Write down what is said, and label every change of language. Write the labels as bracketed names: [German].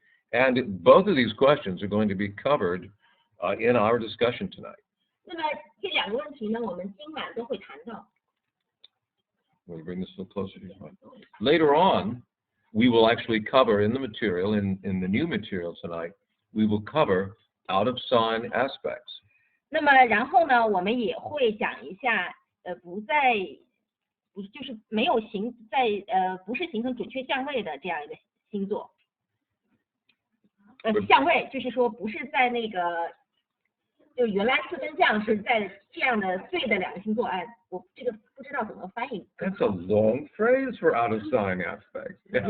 [English] And both of these questions are going to be covered in our discussion tonight. [Chinese] 那么这两个问题呢，我们今晚都会谈到。 [English] Will you bring this a little closer to your mic? Later on, we will actually cover in the material, in the new material tonight, we will cover out of sign aspects. [Chinese] 那么然后呢，我们也会讲一下，就是没有不是形成准确相位的这样一个星座。相位就是说不是在那个，就原来四分相是在这样的对的两个星座，我这个不知道怎么翻译。 [English] That's a long phrase for out of sign aspects.